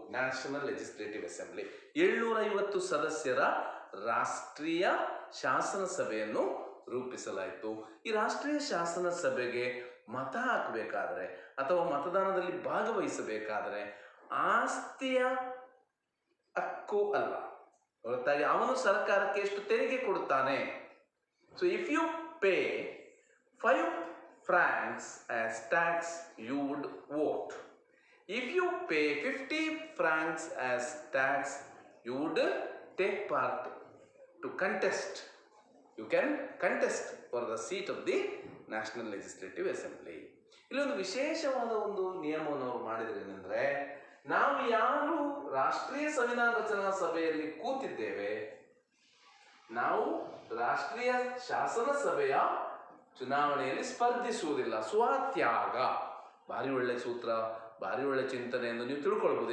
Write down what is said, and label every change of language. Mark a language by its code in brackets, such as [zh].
[kn] National legislative assembly 750 ಸದಸ್ಯರ ರಾಷ್ಟ್ರೀಯ ಶಾಸನ ಸಭೆಯನ್ನು ರೂಪಿಸಲಾಯಿತು. ಈ ರಾಷ್ಟ್ರೀಯ ಶಾಸನ ಸಭೆಗೆ ಮತ ಹಾಕಬೇಕಾದ್ರೆ ಅಥವಾ ಮತದಾನದಲ್ಲಿ ಭಾಗವಹಿಸಬೇಕಾದ್ರೆ ಆಸ್ತಿಯ ಹಕ್ಕು ಅಲ್ಲ, ಹೊರತಾಗಿ ಅವನು ಸರ್ಕಾರಕ್ಕೆ ಎಷ್ಟು ತೆರಿಗೆ ಕೊಡುತ್ತಾನೆ. [en] So if you pay 5 francs as tax, you would vote. If you pay 50 francs as tax, you would take part to contest. You can contest for the seat of the National Legislative Assembly. [kn] ಇಲ್ಲೊಂದು ವಿಶೇಷವಾದ ಒಂದು ನಿಯಮವನ್ನು ಅವರು ಮಾಡಿದ್ರು. ಏನಂದ್ರೆ, ನಾವು ಯಾರು ರಾಷ್ಟ್ರೀಯ ಸಂವಿಧಾನ ರಚನಾ ಸಭೆಯಲ್ಲಿ ಕೂತಿದ್ದೇವೆ, ನಾವು ರಾಷ್ಟ್ರೀಯ ಶಾಸನ ಸಭೆಯ ಚುನಾವಣೆಯಲ್ಲಿ ಸ್ಪರ್ಧಿಸುವುದಿಲ್ಲ. ಸ್ವತ್ಯಾಗ, ಭಾರಿ ಒಳ್ಳೆ ಸೂತ್ರ, ಭಾರಿ ಒಳ್ಳೆ ಚಿಂತನೆ ಎಂದು ನೀವು ತಿಳ್ಕೊಳ್ಬೋದು.